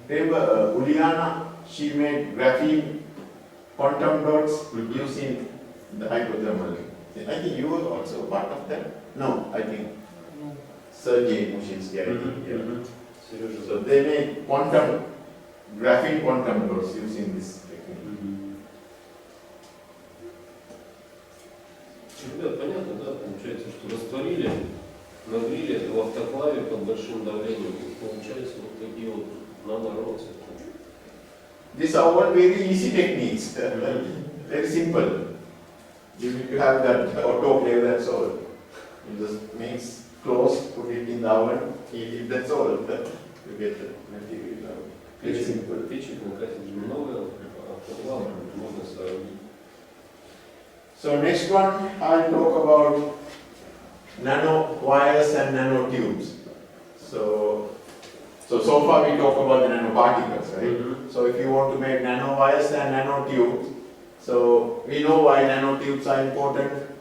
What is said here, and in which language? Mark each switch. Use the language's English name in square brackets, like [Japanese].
[English] Remember, Uliana, she made graphene quantum dots using the hydrothermal. I think you were also part of that. No, I think Sergei Mushinsky, I think. Yeah. So they made graphene quantum dots using this technique. [Russian] Ребят, понятно, да? Получается, что растворили, нагрели это в автоклаве под большим давлением. И получается вот такие вот нанороды. [English] These are all very easy techniques, very simple. You need to have that autoclave, that's all. You just mix, close, put it in the oven, heat it, that's all. You get the material out. Very simple. [Russian] Печек на кафедре много, автоклав можно соорудить. [English] So next one, I'll talk about nanowires and nanotubes. So far we talk about the nanoparticles, right? So if you want to make nanowires and nanotubes, so we know why nanotubes are important.